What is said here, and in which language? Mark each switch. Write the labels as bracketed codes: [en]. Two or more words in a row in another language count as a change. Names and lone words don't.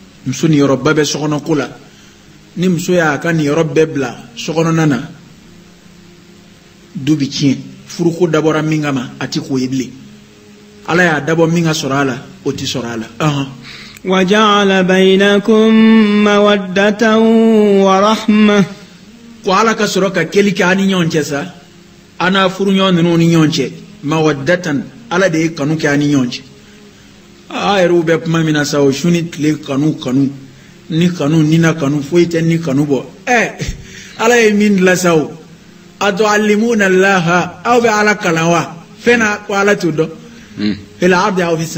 [bm] muso ni yɔrɔ ba bɛ sɔkɔnɔ ko la ni muso y'a ka ni yɔrɔ bɛɛ bila sɔkɔnɔna na du bi tiɲɛ furuko dabɔra min kama a ti k'o ye bilen ala y'a dabɔ min ka sɔrɔ a la o ti sɔrɔ a la [ar] وجعل بينكم مودة ورحمة [bm] ko ala ka sɔrɔ ka kɛli kɛ ani ɲɔgɔn cɛ sa an n'a furuɲɔgɔn ninnu ni ɲɔgɔn cɛ mawaddatan ala de ye kanu kɛ ani ɲɔgɔn cɛ a yɛrɛw bɛ kuma min na sa o su ni tile kanu ni kanu ni na kanu foyi tɛ ni kanu bɔ ala ye min dilan sa o [ar] أتعلمون الله [bm] aw bɛ ala kalan wa fɛn na ko ala t'o dɔn [ar] في الأرض [bm] aw fis